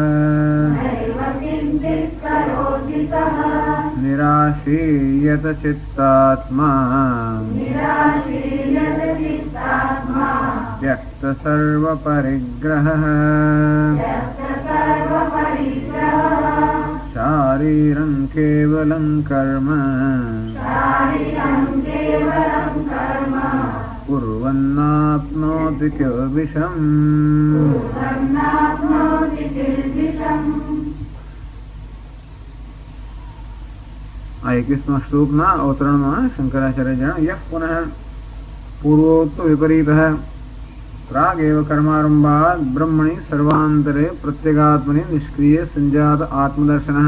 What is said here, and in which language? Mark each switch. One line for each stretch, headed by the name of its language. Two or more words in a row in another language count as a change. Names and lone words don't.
Sanskrit: निराशीयत चित्तात्मा त्यक्त सर्वपरिग्रहः. शारीरं केवलं कर्म कुर्वन्नाप्नोति किल्बिषम्.
Gujarati: આ 21મા શ્લોકના અવતરણમાં શંકરાચાર્ય જણાવ્યું
Sanskrit: यः पुनः पूर्वोक्त विपरीतः प्रागेव कर्मारंभात ब्रह्मणि सर्वांतरे प्रत्येगात्मनि निष्क्रिय संजात आत्मदर्शनः.